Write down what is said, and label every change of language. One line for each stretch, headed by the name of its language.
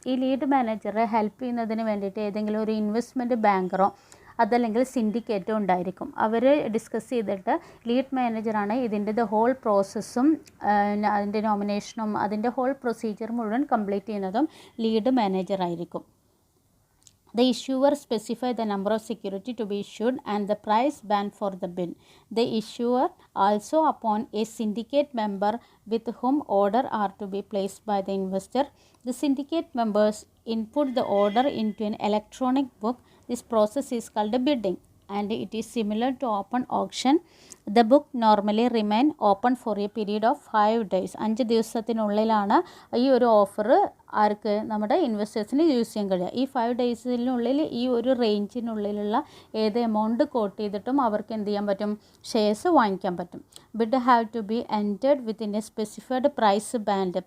Malayalam: ഈ lead മാനേജറെ help ചെയ്യുന്നതിന് വേണ്ടിയിട്ട് ഏതെങ്കിലും ഒരു ഇൻവെസ്റ്റ്മെൻറ്റ് ബാങ്കറോ അതല്ലെങ്കിൽ സിൻഡിക്കേറ്റോ ഉണ്ടായിരിക്കും. അവർ ഡിസ്കസ് ചെയ്തിട്ട് ലീഡ് മാനേജറാണ് ഇതിൻ്റെ ഹോൾ പ്രോസസ്സും അതിൻ്റെ നോമിനേഷനും അതിൻ്റെ ഹോൾ പ്രൊസീജിയർ മുഴുവൻ കംപ്ലീറ്റ് ചെയ്യുന്നതും ലീഡ് മാനേജർ ആയിരിക്കും.
English: The issuer specify the number of security to be issued and the price band for the bid. The issuer also appoint a syndicate member with whom order are to be placed by the investor. The syndicate members input the order into an electronic book. This process is called a bidding and it is similar to open auction. The book normally remain open for a period of 5 days.
Malayalam: 5 ദിവസത്തിനുള്ളിലാണ് ഈ ഒരു offer ആർക്ക്, നമ്മുടെ ഇൻവെസ്റ്റേഴ്സിന് use ചെയ്യാൻ കഴിയുക. ഈ 5 ഡേയ്സിനുള്ളിൽ ഈ ഒരു റേഞ്ചിനുള്ളിലുള്ള ഏത് amount coat ചെയ്തിട്ടും അവർക്ക് എന്ത് ചെയ്യാൻ പറ്റും, ഷെയർസ് വാങ്ങിക്കാൻ പറ്റും.
English: Bid have to be entered within a specified price band.